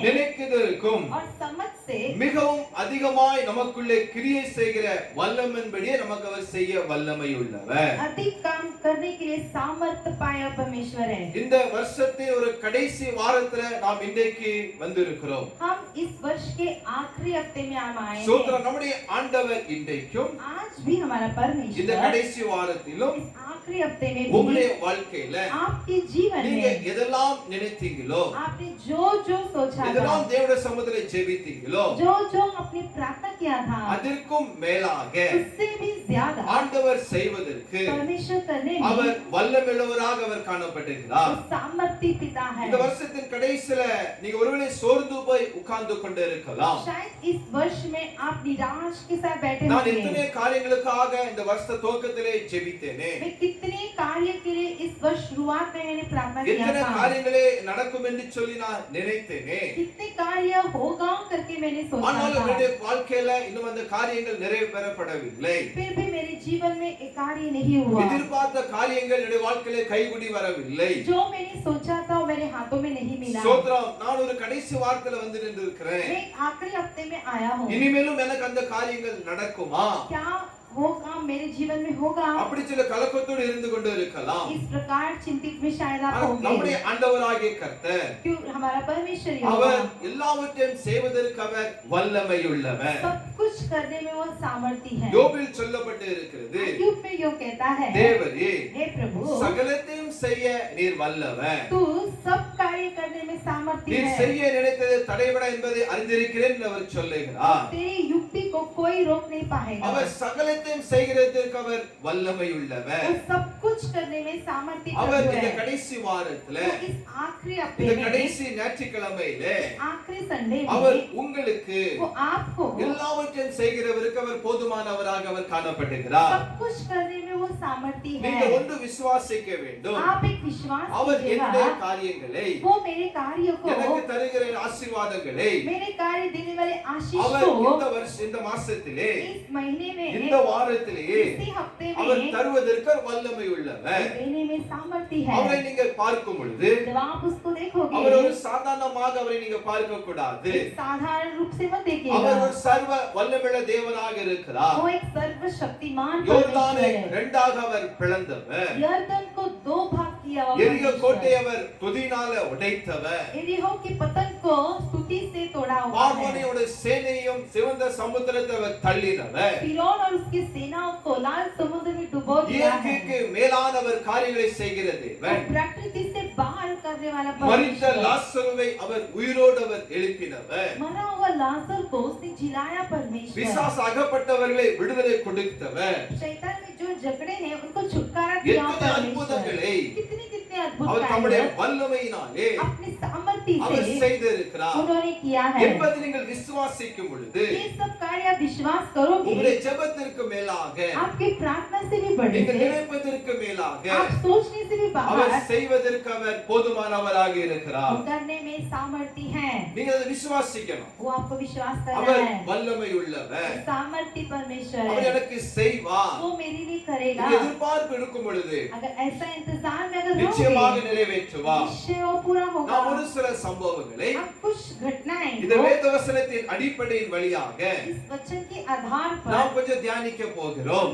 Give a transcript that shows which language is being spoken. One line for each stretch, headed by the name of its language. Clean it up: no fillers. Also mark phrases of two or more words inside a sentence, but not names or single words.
Tamil: நினைக்கிறதற்கும்
Hindi: और समझ से
Tamil: மிகவும் அதிகமாய் நமக்குள்ளே கிரியை செய்கிற வல்லமையின்படியே நமக்கு அவர் செய்ய வல்லமை உள்ளவர்.
Hindi: अधिक काम करने के लिए सामर्थ्य पाया परमेश्वर है।
Tamil: இந்த வருஷத்தின் ஒரு கடைசி வாரத்துல நாம் இன்றைக்கு வந்திருக்கிறோம்.
Hindi: हम इस वर्ष के आखिरी हफ्ते में हम आए
Tamil: சோத்திரம்.
Hindi: हैं।
Tamil: நம்முடைய ஆண்டவர் இன்றைக்கும்
Hindi: आज भी हमारा
Tamil: இந்த
Hindi: परमेश्वर
Tamil: கடைசி வாரத்திலும்
Hindi: इस आखिरी हफ्ते में
Tamil: உங்களுடைய
Hindi: भी
Tamil: வாழ்க்கையில
Hindi: आपके जीवन
Tamil: நீங்க
Hindi: में
Tamil: எதெல்லாம் நினைத்தீங்களோ,
Hindi: आपने जो जो सोचा
Tamil: எதெல்லாம்
Hindi: था,
Tamil: தேவனுடைய சமூகத்திலே ஜெபித்தீங்களோ,
Hindi: जो जो अपनी प्रार्थना किया था,
Tamil: அதற்கும் மேலாக
Hindi: उससे भी ज्यादा
Tamil: ஆண்டவர் செய்வதற்கு
Hindi: परमेश्वर करने
Tamil: அவர்
Hindi: में
Tamil: வல்லமையுள்ளவராக அவர் காணப்பட்டிருக்கிறார்.
Hindi: वो सामर्थ्य पिता है।
Tamil: இந்த வருஷத்தின் கடைசில நீங்க ஒருவேளை சோர்ந்து போய் உட்கார்ந்து கொண்டு இருக்கலாம்.
Hindi: शायद इस वर्ष में आप निराश के साथ बैठे
Tamil: நான்
Hindi: होंगे।
Tamil: எத்தனை காரியங்களுக்காக இந்த வருஷ துவக்கத்திலே ஜெபித்தேனே,
Hindi: मैं कितने कार्य के लिए इस वर्ष शुरुआत में मैंने प्रार्थना किया
Tamil: எத்தனை
Hindi: था,
Tamil: காரியங்களே நடக்கும் என்று சொல்லி நான் நினைத்தேனே,
Hindi: कितने कार्य होगा करके मैंने सोचा
Tamil: ஆனால்
Hindi: था,
Tamil: என்னுடைய வாழ்க்கையில இன்னும் அந்த காரியங்கள் நிறைவேறப்படவில்லை.
Hindi: फिर भी मेरे जीवन में एक कार्य नहीं हुआ।
Tamil: எதிர்பார்த்த காரியங்கள் என்னுடைய வாழ்க்கையிலே கைகூடி வரவில்லை.
Hindi: जो मैंने सोचा था वो मेरे हाथों में नहीं मिला।
Tamil: சோத்ரம். நான் ஒரு கடைசி வாரத்துல வந்து நின்றிருக்கிறேன்.
Hindi: मैं आखिरी हफ्ते में आया हूँ।
Tamil: இனிமேலும் எனக்கு அந்த காரியங்கள் நடக்குமா?
Hindi: क्या वो काम मेरे जीवन में होगा?
Tamil: அப்படி சில கலக்கத்தோடு இருந்து கொண்டு இருக்கலாம்.
Hindi: इस प्रकार चिंतित में शायद आप
Tamil: ஆனால் நம்முடைய
Hindi: होंगे।
Tamil: ஆண்டவராகிய கர்த்தர்
Hindi: क्यों हमारा परमेश्वर ही
Tamil: அவர்
Hindi: होगा।
Tamil: எல்லாவற்றையும் செய்வதற்கு அவர் வல்லமையுள்ளவர்.
Hindi: सब कुछ करने में वो सामर्थ्य है।
Tamil: யோபில் சொல்லப்பட்டு இருக்கிறது,
Hindi: अय्यूब में यूं कहता है,
Tamil: தேவரே
Hindi: हे प्रभु,
Tamil: சகலத்தையும் செய்ய நீர் வல்லவர்.
Hindi: तू सब कार्य करने में सामर्थ्य
Tamil: நீர்
Hindi: है।
Tamil: செய்ய நினைத்தது தடைபட என்பதை அறிந்திருக்கிறேன் என்று அவர் சொல்லுகிறார்.
Hindi: तेरी युक्ति को कोई रोक नहीं पाएगा।
Tamil: அவர் சகலத்தையும் செய்கிறதற்கு அவர் வல்லமை உள்ளவர்.
Hindi: वो सब कुछ करने में सामर्थ्य
Tamil: அவர்
Hindi: प्रभु
Tamil: இந்த
Hindi: है।
Tamil: கடைசி வாரத்துல
Hindi: वो इस आखिरी हफ्ते
Tamil: இந்த
Hindi: में,
Tamil: கடைசி ஞாயிற்றுக்கிழமையில
Hindi: आखिरी संडे
Tamil: அவர்
Hindi: में
Tamil: உங்களுக்கு
Hindi: वो आपको
Tamil: எல்லாவற்றையும் செய்கிறவருக்கு அவர் போதுமானவராக அவர் காணப்படுகிறார்.
Hindi: सब कुछ करने में वो सामर्थ्य
Tamil: நீங்க
Hindi: है।
Tamil: ஒன்று விசுவாசிக்க வேண்டும்,
Hindi: आप एक विश्वास
Tamil: அவர் என்னுடைய
Hindi: कीजिएगा,
Tamil: காரியங்களை
Hindi: वो मेरे कार्य को,
Tamil: எனக்கு தருகிற ஆசீர்வாதங்களை
Hindi: मेरे कार्य देने वाले आशीष
Tamil: அவர்
Hindi: को
Tamil: இந்த மாசத்திலே
Hindi: इस महीने में,
Tamil: இந்த வாரத்திலேயே
Hindi: इसी हफ्ते में
Tamil: அவர் தருவதற்கு அவர் வல்லமை உள்ளவர்.
Hindi: देने में सामर्थ्य है।
Tamil: அவரை நீங்கள் பார்க்கும் பொழுது
Hindi: जब आप उसको देखोगे,
Tamil: அவர் ஒரு சாதாரணமாக அவரை நீங்க பார்க்க கூடாது.
Hindi: साधारण रूप से मत देखिएगा।
Tamil: அவர் ஒரு சர்வ வல்லமையுள்ள தேவனாக இருக்கிறார்.
Hindi: वो एक सर्वशक्तिमान
Tamil: யோர்தானை
Hindi: परमेश्वर है।
Tamil: இரண்டாக அவர் பிளந்தவர்.
Hindi: यरदन को दो भाग किया हुआ
Tamil: எரிகோ
Hindi: परमेश्वर।
Tamil: கோட்டை அவர் துதினால உடைத்தவர்.
Hindi: यरीहो की पतन को स्तुति से तोड़ा हुआ है।
Tamil: பார்வோனியோட சேனையும் சிவந்த சமுத்திரத்தை அவர் தள்ளினவர்.
Hindi: फिरौन और उसकी सेनाओं को लाल समुद्र में डुबो दिया है।
Tamil: இயற்கைக்கு மேலானவர் காரியங்களை செய்கிற
Hindi: वो
Tamil: தேவன்.
Hindi: प्रकृति से बाहर करने वाला
Tamil: மரித்த
Hindi: परमेश्वर।
Tamil: லாசருவை அவர் உயிரோடு அவர் எழுப்பினவர்.
Hindi: मरा हुआ लाजर को उसने जिलाया परमेश्वर।
Tamil: பிசாச அகப்பட்டவர்களை விடுதலை கொடுத்தவர்.
Hindi: शैतान में जो जकड़े हैं उनको छुटकारा दिया
Tamil: எத்தனை
Hindi: परमेश्वर।
Tamil: அற்புதங்களை
Hindi: कितने कितने अद्भुत
Tamil: அவர் தம்முடைய
Hindi: कार्य
Tamil: வல்லமையினாலே
Hindi: अपनी सामर्थ्य
Tamil: அவர்
Hindi: से
Tamil: செய்திருக்கிறார்
Hindi: उन्होंने किया है।
Tamil: என்பதை நீங்கள் விசுவாசிக்கும் பொழுது
Hindi: ये सब कार्य आप विश्वास करोगे,
Tamil: உங்களுடைய ஜெபத்திற்கு மேலாக
Hindi: आपकी प्रार्थना से भी बढ़े
Tamil: நீங்கள்
Hindi: थे,
Tamil: நினைப்பதற்கு மேலாக
Hindi: आप सोचने से भी
Tamil: அவர்
Hindi: बाहर
Tamil: செய்வதற்கு அவர் போதுமானவராக இருக்கிறார்.
Hindi: करने में सामर्थ्य है।
Tamil: நீங்க அதை விசுவாசிக்கணும்.
Hindi: वो आपको विश्वास करना
Tamil: அவர்
Hindi: है।
Tamil: வல்லமை உள்ளவர்.
Hindi: सामर्थ्य परमेश्वर
Tamil: அவர்
Hindi: है,
Tamil: எனக்கு செய்வார்.
Hindi: वो मेरे लिए करेगा।
Tamil: இந்த எதிர்பார்ப்பு இருக்கும் பொழுது
Hindi: अगर ऐसा इंतजार में अगर
Tamil: நிச்சயமாக
Hindi: रहोगे,
Tamil: நிறைவேற்றுவார்.
Hindi: निश्चय वो पूरा होगा।
Tamil: நாம் ஒரு சில சம்பவங்களை
Hindi: अब कुछ घटनाएं
Tamil: இந்த
Hindi: को
Tamil: வேத வசனத்தின் அடிப்படையின் வழியாக
Hindi: इस वचन के आधार
Tamil: நாம்
Hindi: पर
Tamil: கொஞ்சம் தியானிக்க போகிறோம்.